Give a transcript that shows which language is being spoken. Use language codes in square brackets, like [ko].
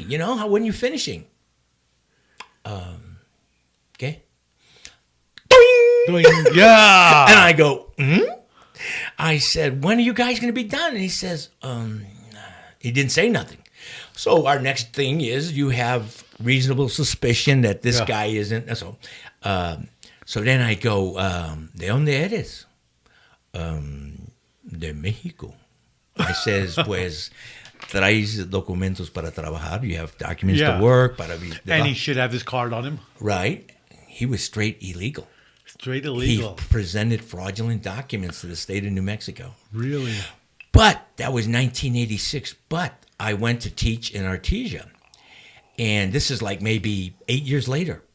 [en] When are you finishing? Okay. Yeah. And I go, I said, when are you guys going to be done? And he says, he didn't say nothing. So our next thing is you have reasonable suspicion that this guy isn't. So then I go, [es] ¿de dónde eres? De México. [en] I says, [es] pues, traes documentos para trabajar. [en] You have documents to work. And he should have his card on him. Right. He was straight illegal. Straight illegal. He presented fraudulent documents to the state of New Mexico. Really? But that was 1986. But I went to teach in Artesia. And this is like maybe 8 years later.